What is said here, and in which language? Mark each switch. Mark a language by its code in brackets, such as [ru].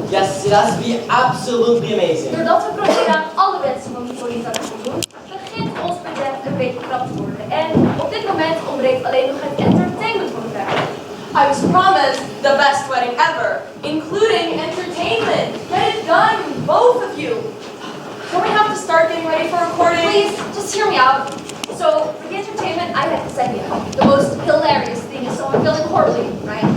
[en] Yes, it has to be absolutely amazing. [nl] Doordat we proberen aan alle wensen van Hippolyta te voldoen, begint ons budget een beetje krap te worden. En op dit moment ontbreekt alleen nog het entertainment van de wedding. [en] I was promised the best wedding ever, including entertainment. Get it done, both of you. Don't we have to start getting ready for recording? Please, just hear me out. So, for the entertainment, I had this idea. The most hilarious thing is someone feeling horribly, right?